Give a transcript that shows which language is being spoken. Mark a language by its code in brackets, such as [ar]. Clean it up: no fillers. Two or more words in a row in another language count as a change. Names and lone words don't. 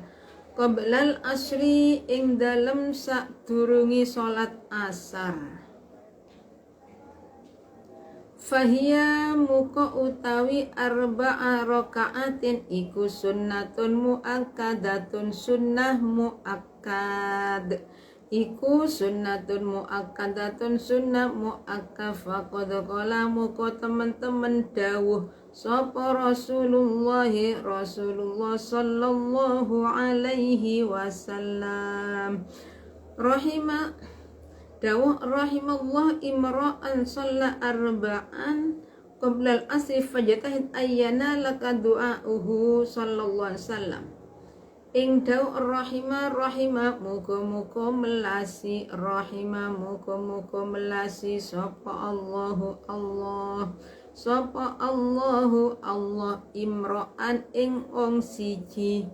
[ar] قبل العصر [jv] ing dalem sadurunge salat asar. Fahiya muka utawi [ar] أربع ركعات [jv] iku [ar] سنة مؤكدة [jv] sunnah muakkad. Iku [ar] سنة مؤكدة [jv] sunnah muakkad. [ar] فقد قال [jv] muka teman-teman dawuh sapa Rasulullah [ar] صلى الله عليه وسلم. Dawuh رحم الله امرأ صلى أربعا قبل العصر فاجتهد أيانا لك دعاؤه صلى الله عليه وسلم. [jv] Ing dawuh rahima muga-muga melasi sapa Allahu Allah imra'an ing wong siji.